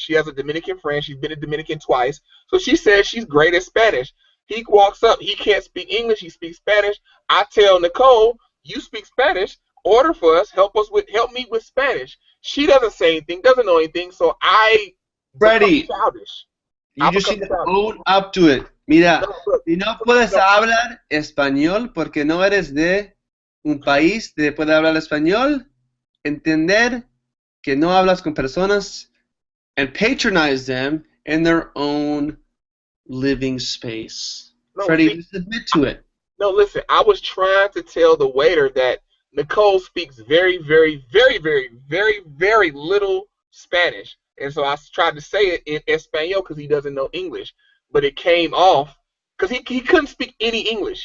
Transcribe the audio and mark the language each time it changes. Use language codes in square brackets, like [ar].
[en] She has a Dominican friend. She's been in Dominican twice. So she says she's great at Spanish. He walks up. He can't speak English. He speaks Spanish. I tell Nicole, you speak Spanish. Order for us. Help me with Spanish. She doesn't say anything. Doesn't know anything. So I become Freddie, childish. you just need to own up to it. [es] Mira, si no puedes hablar español porque no eres de un país que puede hablar español, entender que no hablas con personas [en] and patronize them in their own living space. No, Freddie, see, just admit to it. no, listen. I was trying to tell the waiter that Nicole speaks very, very, very, very, very, very little Spanish, and so I tried to say it in Espanol because he doesn't know English, but it came off because he couldn't speak any English.